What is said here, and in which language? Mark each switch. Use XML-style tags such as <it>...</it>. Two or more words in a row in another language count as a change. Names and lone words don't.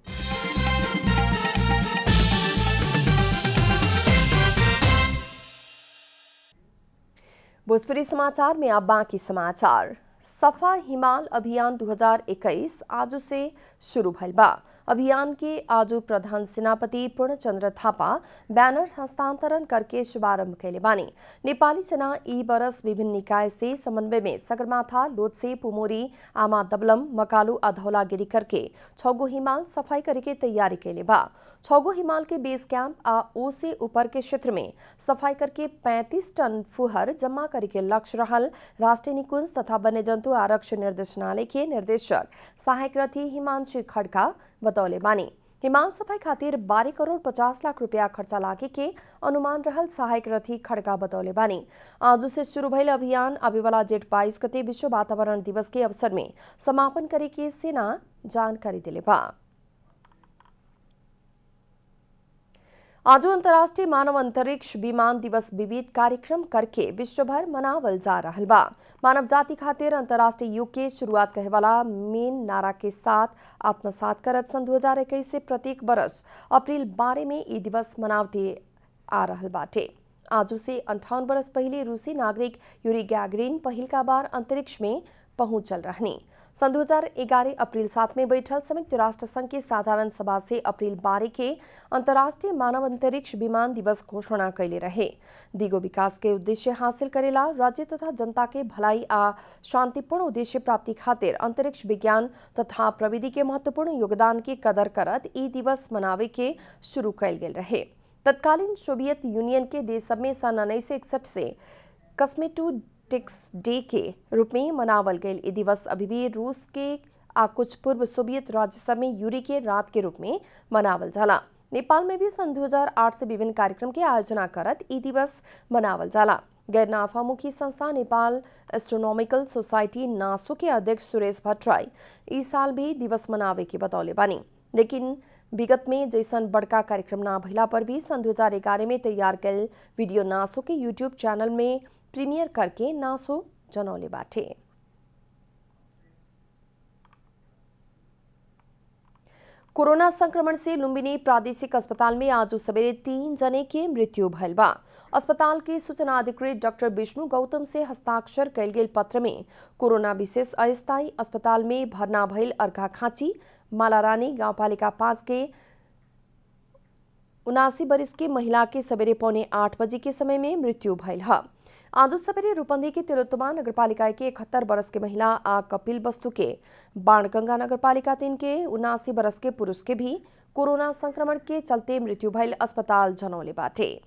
<bho>भोजपुरी समाचार में अब बाकी समाचार। सफा हिमाल अभियान 2021 आज से शुरू भइल बा। अभियान के आज प्रधान सेनापति पूर्णचंद्र थापा बैनर हस्तांतरण करके शुभारंभ कैले बानी। नेपाली सेना ई बरस विभिन्न निकाय से समन्वय में सगरमाथा, लोत्से, पुमोरी, आमा दबलम, मकालू आ धौलागिरी करके 6 गो हिमाल सफाई करके तैयारी कैले बा। 6 गो हिमाल के बेस कैंप आ ओ से ऊपर के क्षेत्र में सफाई करके 35 टन फुहर जमा करके लक्ष्य रहल राष्ट्रीय निकुंज तथा वन्य जंतु आरक्षण निर्देशनालय के निर्देशक सहायक रथी हिमांशु खड़का बतौले बानी। हिमाल सफाई खातिर 12 करोड़ 50 लाख रुपया खर्चा लागे के अनुमान रहल सहायक रथी खड़का बतौले बानी। आज से शुरू भइल अभियान आवेवाला जेठ 22 गते विश्व वातावरण दिवस के अवसर में समापन करे के सेना जानकारी दिले बा। आज अंतर्राष्ट्रीय मानव अंतरिक्ष विमान दिवस विविध कार्यक्रम करके विश्वभर मनावल जा रहल बा। मानव जाति खातिर अंतर्राष्ट्रीय युग के शुरुआत कहे वाला मेन नारा के साथ आत्मसात करत सन 2021 से प्रत्येक बरस अप्रैल 12 में ये दिवस मनावते आ रहल बाटे। आज से 58 बरस पहले रूसी नागरिक यूरी गैगरिन पहिलका बार अंतरिक्ष में पहुंचल रहनी। सन 2011 अप्रैल 7 में बैठल संयुक्त राष्ट्र संघ की साधारण सभा से अप्रैल 12 के अंतर्राष्ट्रीय मानव अंतरिक्ष विमान दिवस घोषणा कैले रहे। दिगो विकास के उद्देश्य हासिल करेला राज्य तथा जनता के भलाई आ शांतिपूर्ण उद्देश्य प्राप्ति खातिर अंतरिक्ष विज्ञान तथा प्रविधि के महत्वपूर्ण योगदान की कदर करत ई दिवस मनावे के शुरू कैल गेल रहे। तत्कालीन सोवियत यूनियन के देश सब में सन 1961 से कस्मेटोडिक्स डे के रूप में मनावल गए। ये दिवस अभी भी रूस के आ कुछ पूर्व सोवियत राज्य सब में यूरी के रात के रूप में मनावल जाला। नेपाल में भी सन 2008 से विभिन्न कार्यक्रम के आयोजना करत ई दिवस मनावल जाला। गैर नाफामुखी संस्था नेपाल एस्ट्रोनॉमिकल सोसाइटी नासो के अध्यक्ष सुरेश भट्टराई इस साल भी दिवस मनावे के बतौले बानी। लेकिन विगत में जैसन बड़का कार्यक्रम ना भइला पर भी सन 2011 में तैयार कैल वीडियो नासो के यूट्यूब चैनल में प्रीमियर करके नासो जनौले बाटे। कोरोना संक्रमण से लुम्बिनी प्रादेशिक अस्पताल में आज सवेरे 3 जने के मृत्यु भइल बा। अस्पताल के सूचना अधिकारी डॉक्टर विष्णु गौतम से हस्ताक्षर कैल गेल पत्र में कोरोना विशेष अस्थायी अस्पताल में भर्ना भइल अर्घाखाँची मालारानी गांवपालिका 5 के 79 वर्ष के महिला के सवेरे 7:45 बजे के समय में मृत्यु भइल है। आज सवेरे रूपंदी के तिलोत्तमा नगरपालिका के 71 वर्ष के महिला आ कपिल वस्तु के बाणगंगा नगरपालिका 3 के 79 वर्ष के पुरुष के भी कोरोना संक्रमण के चलते मृत्यु भइल अस्पताल जनौले बाटे।</bho>